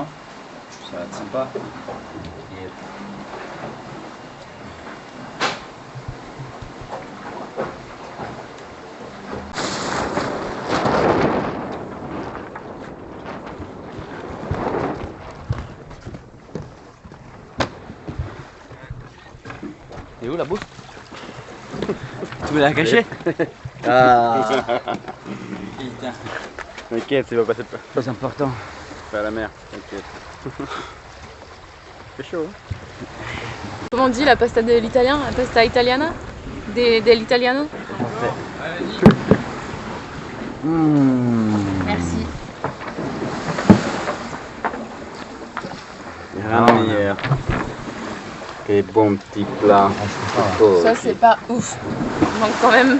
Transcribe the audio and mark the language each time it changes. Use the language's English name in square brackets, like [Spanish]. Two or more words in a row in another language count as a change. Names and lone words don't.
[French] Ça va être sympa. Et... Et où la bouffe? Tu me l'as caché? Ah. Putain. T'inquiète, il va passer C'est important. pas à la mer. T'inquiète. C'est chaud, hein? Comment on dit [Italian] la pasta [French] de l'italien? [Italian] La pasta italiana? Dell'italiano? [French] Merci. Rien de meilleur. Quel bon petit plat. Oh, Ça c'est pas ouf. Il manque quand même.